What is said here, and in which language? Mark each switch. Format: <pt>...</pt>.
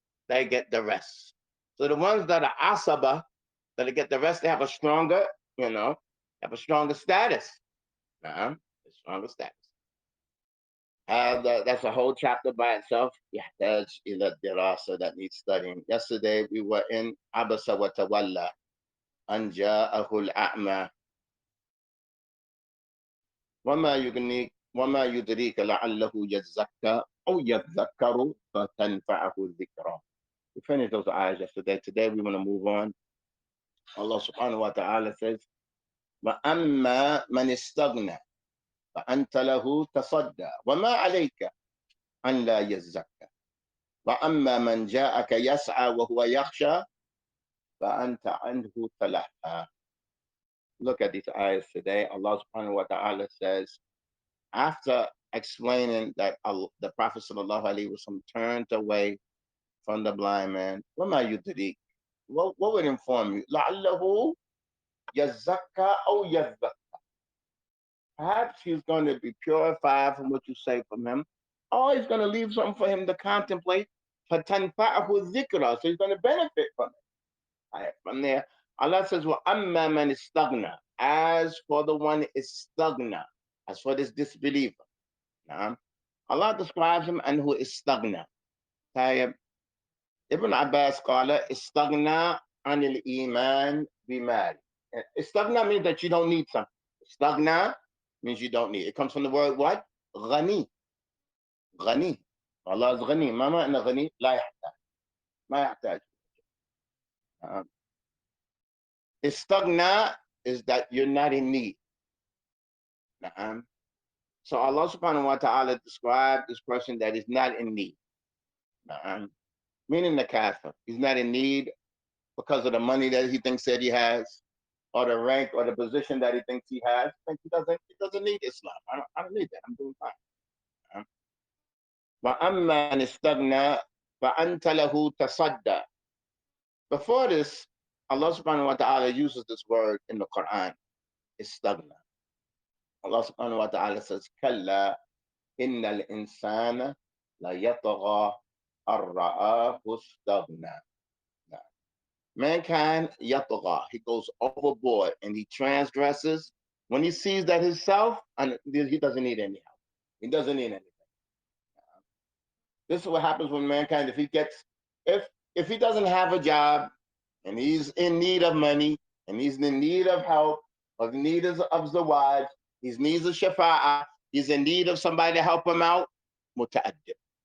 <en>They get the rest. So the ones that are asaba, that get the rest, they have a stronger, have a stronger status. A stronger status. That's a whole chapter by itself.</en> <ar>يحتاج إلى الدراسة,</ar> <en>that needs studying. Yesterday we were in</en> <ar>Abasa wa tawalla أن جاءه الأعمى وما يدريك لعله يزكى أو يذكر فتنفعه الذكرى.</ar> <en>We finished those ayahs yesterday. Today we want to move on.</en> <ar>Allah subhanahu wa ta'ala says, وَأَمَّا مَنِ اسْتَغْنَى فَأَنْتَ لَهُ تَصَدَّى وَمَا عَلَيْكَ أَنْ لَا يَزَّكَّى وَأَمَّا مَنْ جَاءَكَ يَسْعَى وَهُوَ يَخْشَى فَأَنْتَ عَنْهُ تَلَهَّى.</ar> <en>Look at these ayahs today. Allah subhanahu wa ta'ala says, after explaining that the Prophet sallallahu alaihi wasallam turned away from the blind man,</en> <ar>وَمَا يُدْرِيكَ,</ar> <en>what would inform you?</en> <ar>لَعَلَّهُ يَزَّكَّى أَوْ يَذَّكَّى.</ar> <en>Perhaps he's going to be purified from what you say from him, or he's going to leave something for him to contemplate.</en> <ar>فَتَنْفَعَهُ الذِّكْرَى,</ar> <en>so he's going to benefit from it. Right, from there, Allah says,</en> <ar>وَأَمَّا مَنِ اسْتَغْنَى,</ar> <en>as for the one istagna, as for this disbeliever. Allah describes him and who istagna.</en> <ar>Ibn Abbas قال استغنى عن الإيمان بمال.</ar> <en>Istagna means that you don't need something. Istagna means you don't need. It comes from the word what?</en> <ar>غني. غني.</ar> <en>Allah is غني.</en> <ar>ما معنى غني؟ لا يحتاج. ما يحتاج.</ar> <en>Istagna is that you're not in need. So Allah subhanahu wa ta'ala described this person that is not in need. Meaning the kafir. He's not in need because of the money that he thinks that he has, or the rank or the position that he thinks he has. He doesn't need Islam. I don't need that. I'm doing fine.</en> <ar>وَأَمَّا أَنِ اسْتَغْنَى فَأَنْتَ لَهُ تَصَدَّى.</ar> <en>Before this, Allah subhanahu wa ta'ala uses this word in the Quran, istagna.</en> <ar>Allah subhanahu wa ta'ala says, كَلَّا إِنَّ الْإِنسَانَ لَيَطْغَى أَن رَآهُ اسْتَغْنَى.</ar> <en>Mankind, yatagha, he goes overboard and he transgresses when he sees that himself, and he doesn't need any help. He doesn't need anything. This is what happens when mankind, if he doesn't have a job and he's in need of money and he's in need of help, or in need of zawaj, he's in need of shafa'ah, he's in need of somebody to help him out, muta'addib.</en>